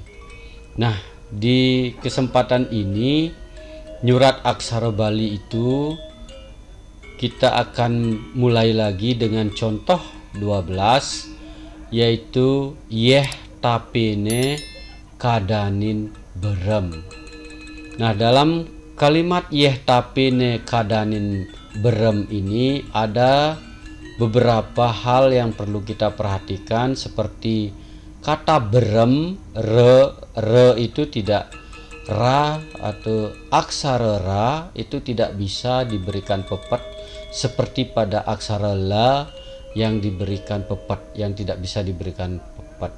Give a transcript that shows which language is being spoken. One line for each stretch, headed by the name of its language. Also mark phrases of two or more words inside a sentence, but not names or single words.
Indonesian: Nah, di kesempatan ini nyurat aksara Bali itu kita akan mulai lagi dengan contoh 12, yaitu
Balinese: yeh tapene kadanin berem.
Indonesian: Nah, dalam kalimat
Balinese: yeh tapene kadanin berem
Indonesian: ini ada beberapa hal yang perlu kita perhatikan, seperti kata berem, re itu tidak, ra atau aksara ra itu tidak bisa diberikan pepet seperti pada aksara la yang diberikan pepet, yang tidak bisa diberikan pepet.